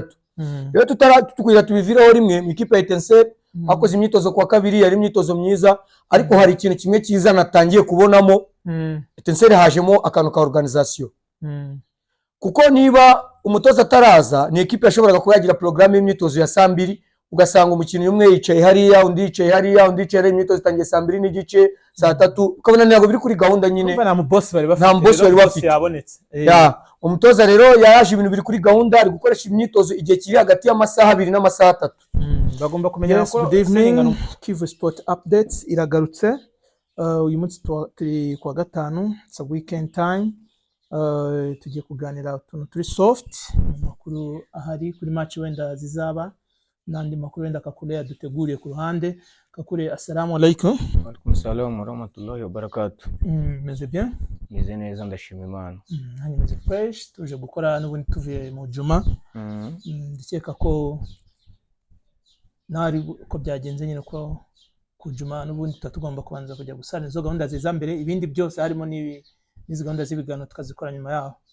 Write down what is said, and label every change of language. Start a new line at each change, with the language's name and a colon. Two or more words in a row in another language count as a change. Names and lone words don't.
Kinyarwanda: Rero tukwira tubivireho rimwe mu ikipe ya Etincelle akoze imyitozo kwa kabiri yari imyitozo myiza ariko hari ikintu kimwe cyiza natangiye kubonamo Etincelle hajemo akantu ka organisation kuko niba umutoza ataraza ni equipe yashoboraga kuba yagira programme y'imyitozo ya 2 ugasanga umukinnyi umwe yicaye hariya undi yicaye hariya undi yicaye imyitozo itangiye 2 n'igice 3 ukabona ntago biri kuri gahunda nyine nta mu boss bari bafite yabonetse umutoza rero yaje ibintu biri kuri gahunda ari gukoresha imyitozo igihe kiri hagati y'amasaha 2 n'amasaha 3 bagomba kumenya ko
English: good evening
Kinyarwanda: Kivu Sport Updates iragarutse uyu munsi turi kwa gatanu
English: it's a weekend time
Kinyarwanda: tugiye kuganira utuntu turi soft makuru ahari kuri match wenda zizaba nandi makuru wenda Kakule yaduteguriye ku ruhande.
Arabic: Kakule, السلام عليكم. وعليكم السلام ورحمة الله وبركاته.
Kinyarwanda: Meze bien? Meze neza ndashima Imana. Hani meze fresh tuje gukora n'ubundi tuvuye mu juma. Ndikeka ko nari ko byagenze nyine ko ku juma n'ubundi tutagomba kubanza kujya gusana izo gahunda ziza mbere ibindi byose harimo n'izi gahunda z'ibigano tukazikora nyuma yaho.